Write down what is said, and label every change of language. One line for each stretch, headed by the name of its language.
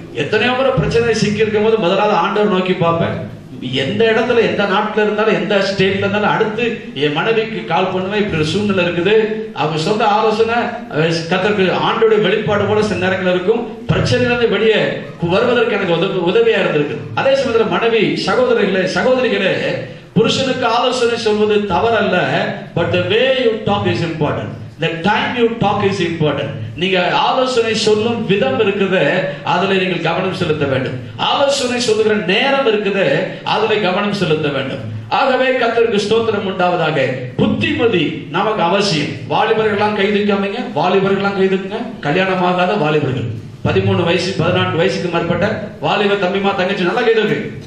Tamil: எத்தனையோ முறை பிரச்சனை சிக்கி இருக்கும் போது முதலாவது ஆண்டவர் நோக்கி பார்ப்பேன். எந்த இடத்துல, எந்த நாட்டில் இருந்தாலும், எந்த ஸ்டேட்ல இருந்தாலும் அடுத்து என் மனைவிக்கு கால் பண்ணுவேன். இப்படி ஒரு சூழ்நிலை இருக்குது. அவங்க சொல்ற ஆலோசனை கர்த்தருக்கு ஆண்டோடைய வெளிப்பாடு போல சில நேரங்கள் இருக்கும். பிரச்சனையிலிருந்து வெளியே வருவதற்கு எனக்கு உதவியா இருந்திருக்கு. அதே சமயத்தில் மனைவி, சகோதரிகளே, புருஷனுக்கு ஆலோசனை சொல்வது தவறல்ல.
English: But the way you talk is important. The time you talk is important.
Tamil: நீங்க ஆலோசனை சொல்லும் விதம் இருக்குது, அதுல நீங்கள் கவனம் செலுத்த வேண்டும். ஆலோசனை சொல்லுகிற நேரம் இருக்குது, அதுல கவனம் செலுத்த வேண்டும். ஆகவே கர்த்தருக்கு ஸ்தோத்திரம் உண்டாவதாக. புத்திமதி நமக்கு அவசியம். வாலிபர்கள்லாம் கைதுக்காமீங்க, வாலிபர்கள்லாம் கைதுக்குங்க. கல்யாணம் ஆகாத வாலிபர்கள், 13 வயசு 14 வயசுக்கு மேற்பட்ட வாலிப தம்பிமா தங்கச்சி நல்லா கைதுக்கு.